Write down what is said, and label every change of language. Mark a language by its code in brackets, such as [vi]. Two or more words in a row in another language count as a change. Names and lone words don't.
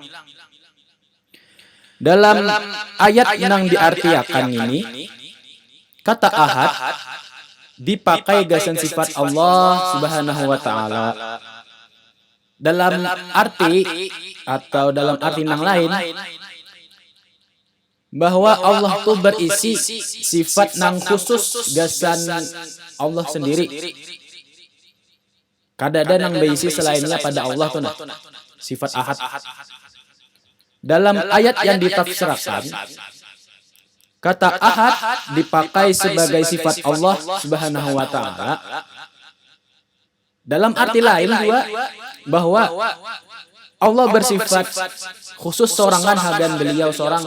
[bjn] Dalam ayat yang diartikan ini, kata ahad dipakai gasan sifat Allah [ar] سبحانه وتعالى. [bjn] Dalam arti atau dalam arti yang lain, bahwa Allah tuh berisi sifat nang khusus gasan Allah sendiri. Kadada nang berisi selainnya pada Allah tuh nah, sifat ahad. [id] Dalam ayat yang ditafsirkan, kata ahad dipakai sebagai sifat Allah [ar] سبحانه وتعالى. [bjn] Dalam arti lain juga bahwa Allah bersifat khusus sorangan hagan beliau seorang.